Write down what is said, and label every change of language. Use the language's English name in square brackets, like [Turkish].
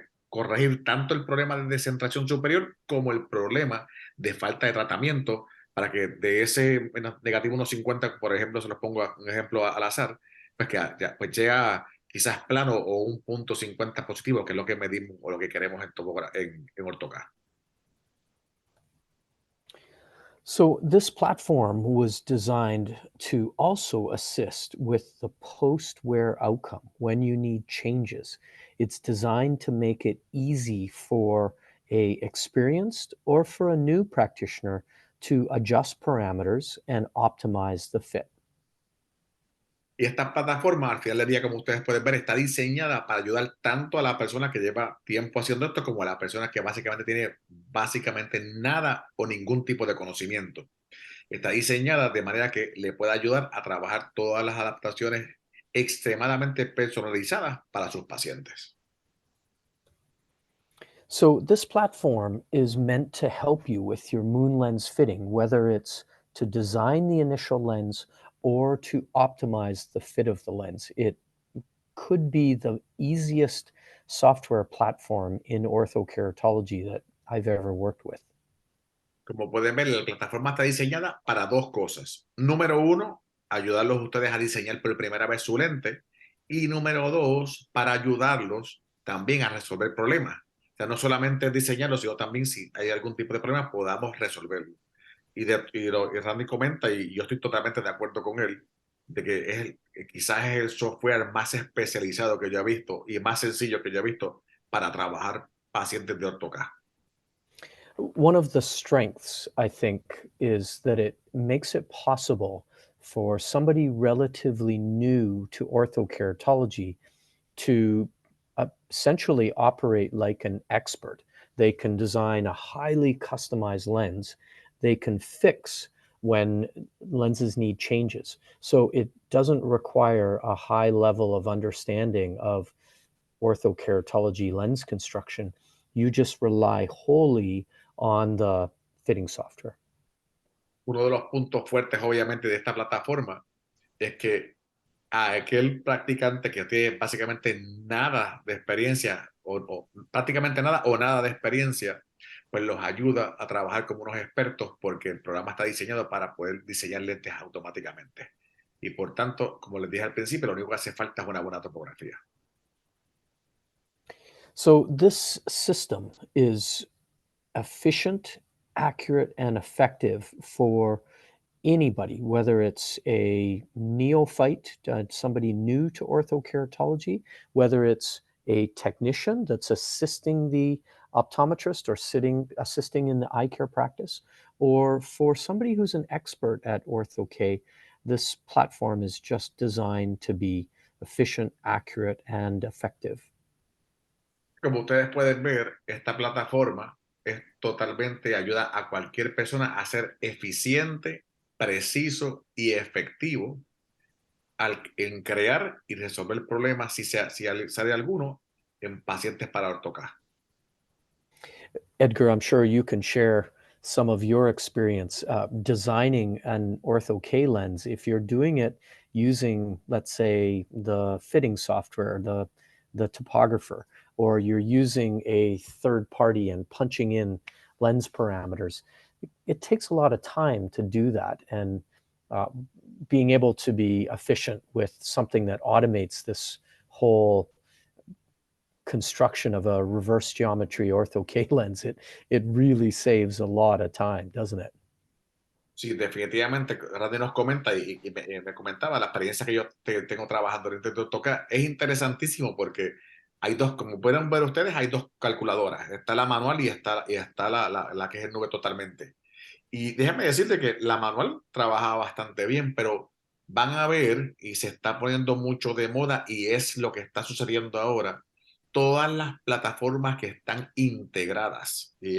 [Spanish] corregir tanto el problema de descentración superior como el problema de falta de tratamiento para que de ese negativo 1,50, por ejemplo, se los pongo un ejemplo al azar, pues que ya, pues llega quizás plano o un punto 50 positivo, que es lo que medimos o lo que queremos en Ortho-k. [English] So, this platform was designed to also assist with the post wear outcome when you need changes. It's designed to make it easy for a experienced or for a new practitioner to adjust parameters and optimize the fit. [Spanish] Y esta plataforma, al final del día, como ustedes pueden ver, está diseñada para ayudar tanto a la persona que lleva tiempo haciendo esto como a la persona que básicamente tiene básicamente nada o ningún tipo de conocimiento. Está diseñada de manera que le pueda ayudar a trabajar todas las adaptaciones extremadamente personalizadas para sus pacientes. [English] So, this platform is meant to help you with your Moonlens fitting, whether it's to design the initial lens or to optimize the fit of the lens. It could be the easiest software platform in orthokeratology that I've ever worked with. [Spanish] Como pueden ver, la plataforma está diseñada para dos cosas. Número uno, ayudarlos a ustedes a diseñar por primera vez su lente. Y número dos, para ayudarlos también a resolver problemas. O sea, no solamente diseñarlo, sino también si hay algún tipo de problema, podamos resolverlo. Y Randy comenta, y yo estoy totalmente de acuerdo con él, de que quizás es el software más especializado que yo he visto y más sencillo que yo he visto para trabajar pacientes de Ortho-k. [English] One of the strengths, I think, is that it makes it possible for somebody relatively new to orthokeratology to essentially operate like an expert. They can design a highly customized lens. They can fix when lenses need changes. So it doesn't require a high level of understanding of orthokeratology lens construction. You just rely wholly on the fitting software. [Spanish] Uno de los puntos fuertes, obviamente, de esta plataforma es que a aquel practicante que tiene básicamente nada de experiencia o prácticamente nada o nada de experiencia, pues los ayuda a trabajar como unos expertos porque el programa está diseñado para poder diseñar lentes automáticamente. Y por tanto, como les dije al principio, lo único que hace falta es una buena topografía. [English] So this system is efficient, accurate, and effective for anybody, whether it's a neophyte, somebody new to orthokeratology, whether it's a technician that's assisting the optometrist or assisting in the eye care practice, or for somebody who's an expert at Ortho-k, this platform is just designed to be efficient, accurate, and effective. [Spanish] Como ustedes pueden ver, esta plataforma es totalmente ayuda a cualquier persona a ser eficiente, preciso y efectivo en crear y resolver problemas si sale alguno en pacientes para Ortho-k. [English] Edgar, I'm sure you can share some of your experience designing an Ortho-k lens. If you're doing it using, let's say, the fitting software, the topographer, or you're using a third party and punching in lens parameters, it takes a lot of time to do that. And uh, being able to be efficient with something that automates this whole construction of a reverse geometry Ortho-k lens, it really saves a lot of time, doesn't it? [Spanish] Sí, definitivamente, Randy nos comenta me comentaba la experiencia que yo tengo trabajando en Ortho-k. Es interesantísimo porque hay dos, como pueden ver ustedes, hay dos calculadoras. Está la manual y está la que es en nube totalmente. Y déjame decirte que la manual trabaja bastante bien, pero van a ver, y se está poniendo mucho de moda, y es lo que está sucediendo ahora, todas las plataformas que están integradas.